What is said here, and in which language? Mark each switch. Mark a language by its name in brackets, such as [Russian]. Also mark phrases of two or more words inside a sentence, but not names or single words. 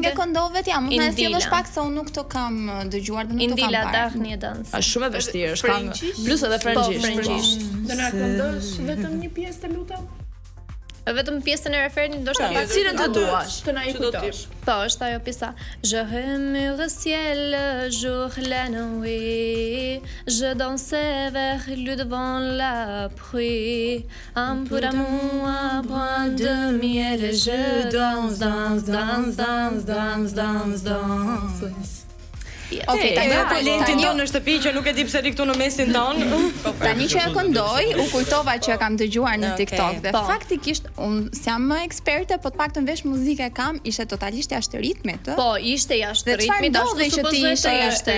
[Albanian] lindë. Çfarë këndove ti? Mund të sjellësh pak se unë nuk të kam dëgjuar dhe nuk të kam parë. Indila Daphne Dance. Është shumë e vështirë, është këngë. Plus edhe frëngjisht. Do na këndosh vetëm një pjesë të lutem? Vetëm pjesën e refrenit ndoshta. Cilën të duash? Të na i kujtosh. Po, është ajo pjesa. [French] Je remue le ciel le jour la nuit. Je dansais vers lui devant la pluie. Un peu d'amour, un brin de miel. Je danse, danse, danse, danse, danse, danse, danse. [Albanian] Okej, talentin tonë në shtëpi që nuk e di pse ri këtu në mesin ton. Tani që e këndoj, u kujtova që e kam dëgjuar në TikTok dhe faktikisht unë s'jam më eksperte, po të paktën vesh muzikë kam, ishte totalisht jashtë ritmit, ë? Po, ishte jashtë ritmit, ashtu që ti ishte